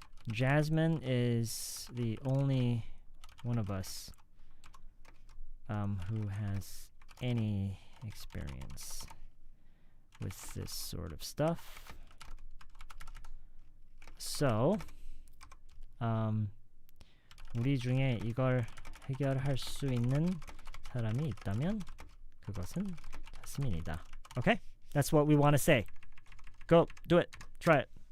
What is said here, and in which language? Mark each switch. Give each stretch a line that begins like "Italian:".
English: Jasmine is the only one of us who has any experience with this sort of stuff.
Korean: So, 우리 중에 이걸 해결할 수 있는 사람이 있다면 그것은 자스민이다.
English: Okay? That's what we want to say. Go, do it. Try it.